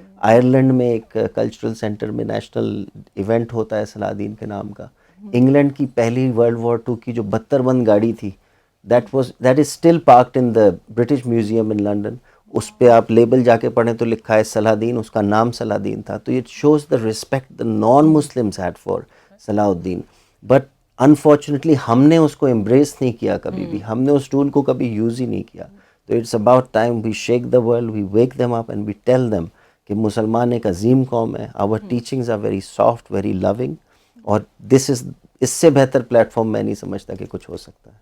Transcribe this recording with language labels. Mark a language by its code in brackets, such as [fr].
[ur] Ireland میں ایک cultural centre میں نیشنل ایونٹ ہوتا ہے صلاح الدین کے نام کا. انگلینڈ کی پہلی ورلڈ وار 2 کی جو 72 بند گاڑی تھی, [en] That is still parked in the British Museum in London. [ur] اس پہ آپ لیبل جا کے پڑھیں تو لکھا ہے صلاح الدین, اس کا نام صلاح الدین تھا. [en] تو it shows the respect the non Muslims had for Salahuddin. [ur] بٹ انفارچونیٹلی ہم نے اس کو امبریس نہیں کیا کبھی بھی, ہم نے اس ٹول کو کبھی یوز ہی نہیں کیا. [en] تو it's about time we shake the world, we wake them up and we tell them [ur] کہ مسلمان ایک عظیم قوم ہے. [en] our teachings are very soft, very loving, [ur] اور اس سے بہتر پلیٹ فارم میں نہیں سمجھتا کہ کچھ ہو سکتا ہے.